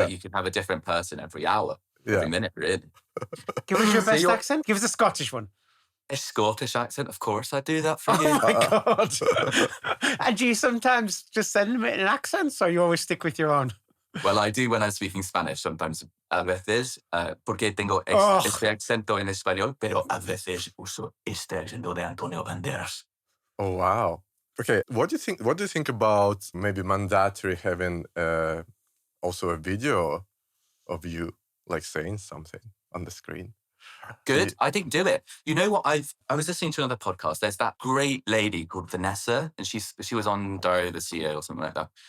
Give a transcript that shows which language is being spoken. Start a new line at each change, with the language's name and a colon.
English: Like you can have a different person every hour, Yeah. every minute, really. Give us your So best you're- accent. Give us a Scottish one. A Scottish accent, of course, I do that for you. Oh my God. And do you sometimes just send them in an accent, or you always stick with your own? Well, I do when I'm speaking Spanish. Sometimes
Spanish: a veces, porque tengo
English: Oh.
Spanish: este acento en español, pero a veces uso este acento de Antonio Banderas.
English: Oh, wow. Okay. What do you think about maybe mandatory having also a video of you like saying something on the screen? Good. I think do it. You know what? I was listening to another podcast. There's that great lady called Vanessa, and she was on Dario the CEO or something like that.